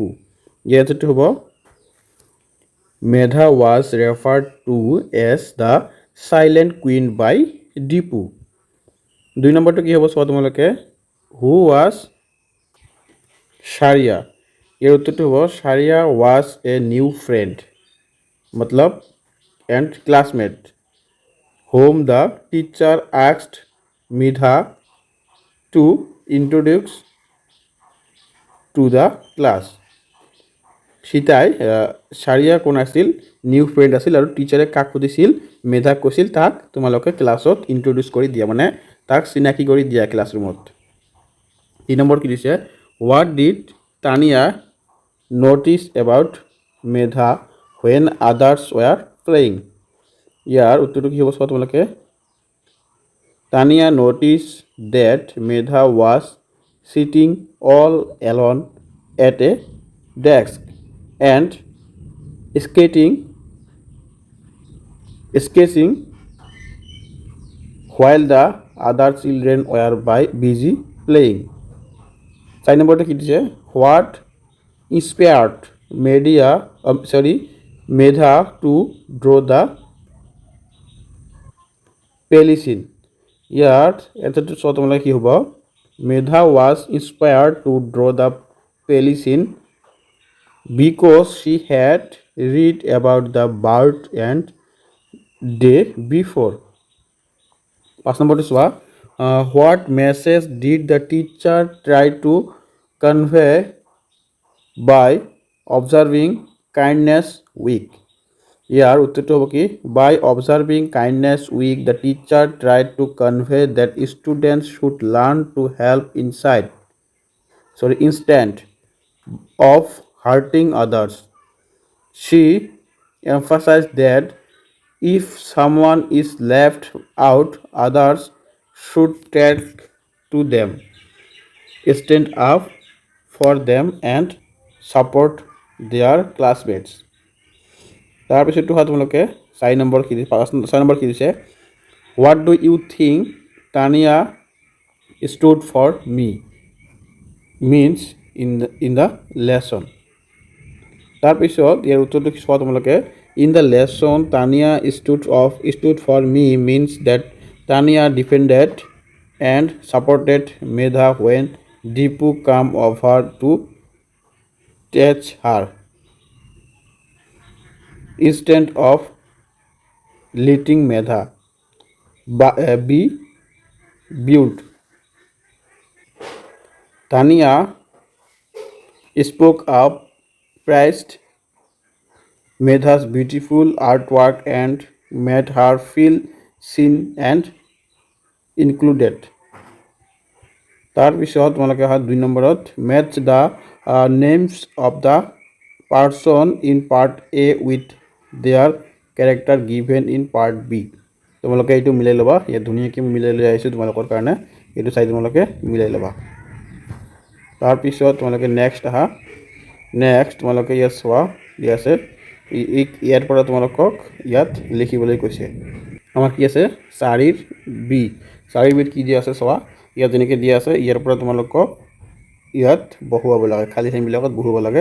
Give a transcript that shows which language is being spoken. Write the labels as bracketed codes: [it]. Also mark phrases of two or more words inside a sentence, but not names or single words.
[as] ইয়াৰ এনচাৰটো হ'ব [en] Medha was referred to as the silent queen by Dipu. [as] দুই নম্বৰটো কি হ'ব চোৱা তোমালোকে, [en] who was Shariya. [as] ইয়াৰ উত্তৰটো হ'ব [en] Shariya was a new friend, मतलब and classmate whom the teacher asked Medha to introduce to the class. [as] সীতাই শাৰিয়া কোন আছিল, [en] new friend [as] আছিল আৰু টিচাৰে কাক সুধিছিল, মেধাক কৈছিল তাক তোমালোকে ক্লাছত ইন্ট্ৰডিউচ কৰি দিয়া, মানে তাক চিনাকি কৰি দিয়া ক্লাছৰুমত। 3 নম্বৰ কি দিছে, [en] what did Tania notice about Medha when others were playing. [as] ইয়াৰ উত্তৰটো কি হ'ব চোৱা তোমালোকে, [en] Tania noticed that Medha was sitting all alone at a desk and sketching while the other children were busy playing. [as] 4 নম্বৰটো কি দিছে, [en] হোৱাট inspired Medha to draw the Pelicin. [as] ইয়াত এনসারটো চোৱা তোমালোকে কি হ'ব, [en] মেধা was inspired to draw the Pelicin because she had read about the bird and day before. [as] 5 নম্বৰটো চোৱা, [en] what message did the teacher try to convey by observing kindness week. [as] ইয়াৰ উত্তৰটো হ'ব কি, [en] by observing kindness week the teacher tried to convey that students should learn to help instead of hurting others. She emphasized that if someone is left out, others should take to them, stand up for them and support their classmates. [as] তাৰপিছতো হয় তোমালোকে 4 নম্বৰ কি দিছে, [en] what do you think Tania stood for me means in the lesson. [as] তাৰপিছত ইয়াৰ উত্তৰটো চোৱা তোমালোকে, [en] in the lesson Tania stood for me means that Tania defended and supported Medha when Dipu came over to tease her instead of letting Medha be built. Tania spoke up, praised Medha's beautiful artwork and made her feel seen and included. [as] তাৰপিছত তোমালোকে হয় 2 নম্বৰত, [en] match the names of the person in part A with their character given in part B. [as] তোমালোকে এইটো মিলাই ল'বা, ইয়াত ধুনীয়াকৈ মিলাই লৈ আহিছোঁ তোমালোকৰ কাৰণে, এইটো চাই তোমালোকে মিলাই ল'বা। তাৰপিছত তোমালোকে নেক্সট তোমালোকে ইয়াত চোৱা দিয়া আছে, ইয়াৰ পৰা তোমালোকক ইয়াত লিখিবলৈ কৈছে। আমাৰ কি আছে 4ৰ বি, 4ৰ বিত কি দিয়া আছে চোৱা, ইয়াত যেনেকৈ দিয়া আছে ইয়াৰ পৰা তোমালোকক ইয়াত বহুৱাব লাগে, খালী ঠাইবিলাকত বহুৱাব লাগে।